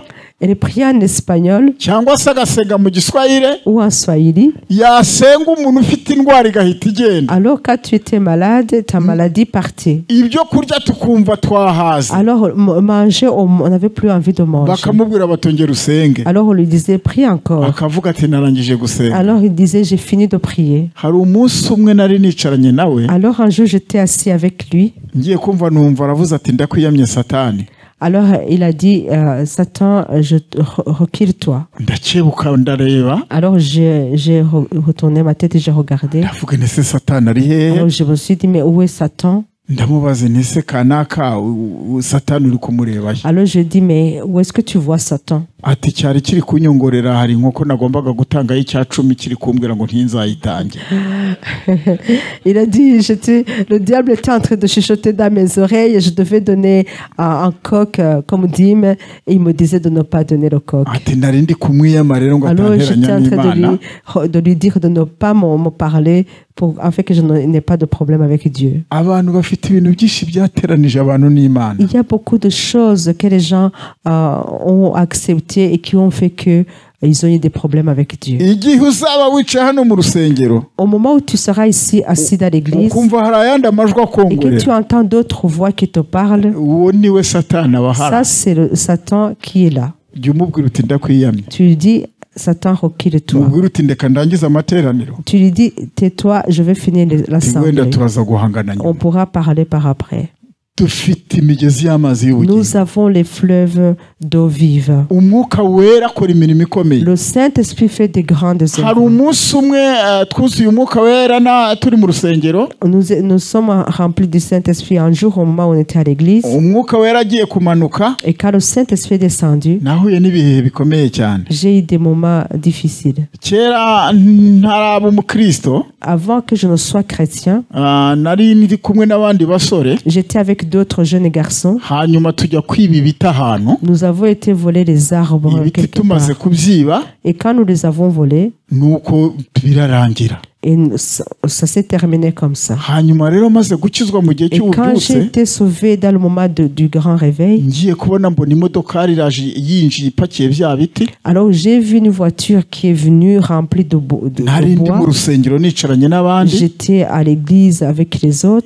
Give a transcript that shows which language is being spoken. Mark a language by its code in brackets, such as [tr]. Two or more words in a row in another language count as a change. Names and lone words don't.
[fr] Elle priait en espagnol [rw] cyangwa se agasenga mu giswahili. [fr] ou en swahili. [rw] Yasenga umuntu ufite indwara igahita igenda. [fr] Alors, quand tu étais malade, ta maladie partait. [rw] Ibyo kurya tukumva twahaze. [fr] Alors, manger, on n'avait plus envie de manger. [rw] Bakamubwira batongera usenge. [fr] Alors, on lui disait, prie encore. [rw] Akavuga ati narangije gusenga. [fr] Alors, il disait, j'ai fini de prier. [rw] Hari umunsi umwe nari nicaranye nawe [fr] Alors, un jour, j'étais assis avec lui. [rw] ngiye kumva numva aravuze ati ndakwiyamye Satani. [fr] Alors, il a dit, Satan, recule-toi. [rw] Ndakebuka ndareba [fr] Alors, j'ai retourné ma tête et j'ai regardé. [rw] ndavuga nese Satani ari hehe. [fr] Alors, je me suis dit, mais où est Satan? [rw] Ndamubaze nese kanaka Satani uri kumureba he. [fr] Alors, je dis, mais où est-ce que tu vois Satan? [rw] Ati cyari kiri kunyongorera hari nkoko nagombaga gutangaho icya 10 kiri kumbwira ngo ntinzayitange. [fr] Il a dit, le diable était en train de chuchoter dans mes oreilles et je devais donner un coq comme dîme et il me disait de ne pas donner le coq. [rw] Ati nari ndi kumwiyama rero ngo [fr] Alors j'étais [rw] atanteranya [fr] en train [rw] n'Imana. [fr] de lui dire de ne pas me parler afin que je n'ai pas de problème avec Dieu. [rw] Abantu bafite ibintu byinshi byateranije abantu n'Imana. [fr] Il y a beaucoup de choses que les gens ont acceptées et qui ont fait que ils ont eu des problèmes avec Dieu. [rw] Igihe uzaba wicaye hano mu rusengero [fr] Au moment où tu seras ici assis dans l'église [rw] ukumva hari ayandi amajwi [fr] et que [rw] akongorera, [fr] tu entends d'autres voix qui te parlent, [rw] uwo niwe Satani aba [fr] ça [rw] ahari. [fr] c'est le Satan qui est là. [rw] Jya umubwira uti ndakwiyamye. [fr] Tu lui dis, Satan, recule-toi. [rw] Umubwira uti ndeka ndangize amateraniro. [fr] Tu lui dis, tais-toi, je vais finir [rw] Ati wenda [fr] l'assemblée. [rw] turaza guhangana [fr] On [rw] nyuma. [fr] pourra parler par après. [rw] Dufite imigezi y'amazi y'ubugingo. [fr] Nous avons les fleuves d'eau vive. [rw] Umwuka wera akora imirimo ikomeye. [fr] Le Saint-Esprit fait des grandes [rw] Hari [fr] œuvres. [rw] umunsi umwe twuzuye umwuka wera turi mu rusengero. [fr] Nous sommes remplis du Saint-Esprit un jour au moment où on était à l'église. [rw] Umwuka wera agiye kumanuka [fr] Et quand le Saint-Esprit est descendu, [rw] nahuye n'ibihe bikomeye cyane. [fr] j'ai eu des moments difficiles. [rw] Kera ntaraba umukristo, [fr] Avant que je ne sois chrétien, [rw] nari ndi kumwe n'abandi basore, [fr] j'étais avec d'autres jeunes garçons. [rw] hanyuma tujya kwiba ibiti ahantu. [fr] Nous avons été voler les arbres [rw] Ibiti [fr] quelque [rw] tumaze [fr] part. [rw] kubyiba [fr] Et quand nous les avons volés, [rw] nuko birarangira. [fr] et ça s'est terminé comme ça. [rw] Hanyuma rero maze gukizwa mu gihe [fr] Et quand j'ai [rw] cy'ububyutse, [fr] été sauvé dans le moment du grand réveil, [rw] ngiye kubona mbona imodoka iraje yinjiye ipakiye bya biti. [fr] alors j'ai vu une voiture qui est venue remplie de [rw] Nari ndi mu [fr] bois. [rw] rusengero nicaranye n'abandi. [fr] J'étais à l'église avec les autres.